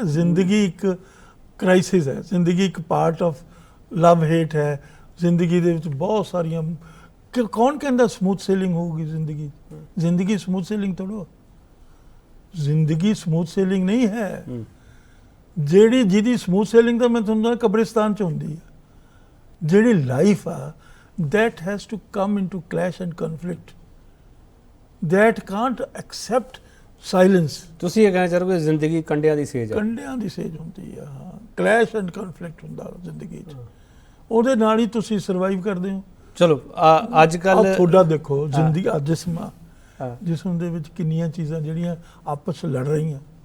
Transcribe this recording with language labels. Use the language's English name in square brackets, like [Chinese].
[Punjabi] ਜ਼ਿੰਦਗੀ ਇੱਕ ਕ੍ਰਾਈਸਿਸ ਹੈ, ਜ਼ਿੰਦਗੀ ਇੱਕ [English] part of love hate [Punjabi] ਹੈ। ਜ਼ਿੰਦਗੀ ਦੇ ਵਿੱਚ ਬਹੁਤ ਸਾਰੀਆਂ, ਕੌਣ ਕਹਿੰਦਾ ਸਮੂਥ ਸੇਲਿੰਗ ਹੋਊਗੀ ਜ਼ਿੰਦਗੀ? ਜ਼ਿੰਦਗੀ ਸਮੂਥ ਸੇਲਿੰਗ ਥੋੜ੍ਹਾ, ਜ਼ਿੰਦਗੀ ਸਮੂਥ ਸੇਲਿੰਗ ਨਹੀਂ ਹੈ। ਜਿਹਦੀ ਸਮੂਥ ਸੇਲਿੰਗ ਤਾਂ ਮੈਂ ਤੁਹਾਨੂੰ ਕਬਰਿਸਤਾਨ 'ਚ ਹੁੰਦੀ ਹੈ। ਜਿਹੜੀ ਲਾਈਫ ਆ, [English] that has to come into clash and conflict, that can't accept silence। [Punjabi] ਤੁਸੀਂ ਇਹ ਕਹਿਣਾ ਚਾਹੋਗੇ ਜ਼ਿੰਦਗੀ ਕੰਡਿਆਂ ਦੀ ਸੇਜ ਹੈ? ਕੰਡਿਆਂ ਦੀ ਸੇਜ ਹੁੰਦੀ ਆ, ਹਾਂ। ਕਲੈਸ਼ ਐਂਡ ਕਨਫਲਿਕਟ ਹੁੰਦਾ ਜ਼ਿੰਦਗੀ 'ਚ, ਉਹਦੇ ਨਾਲ ਹੀ ਤੁਸੀਂ ਸਰਵਾਈਵ ਕਰਦੇ ਹੋ। ਚਲੋ ਅੱਜ ਕੱਲ੍ਹ ਤੁਹਾਡਾ ਦੇਖੋ ਜ਼ਿੰਦਗੀ, ਜਿਸਮ ਦੇ ਵਿੱਚ ਕਿੰਨੀਆਂ ਚੀਜ਼ਾਂ ਜਿਹੜੀਆਂ ਆਪਸ 'ਚ ਲੜ ਰਹੀਆਂ।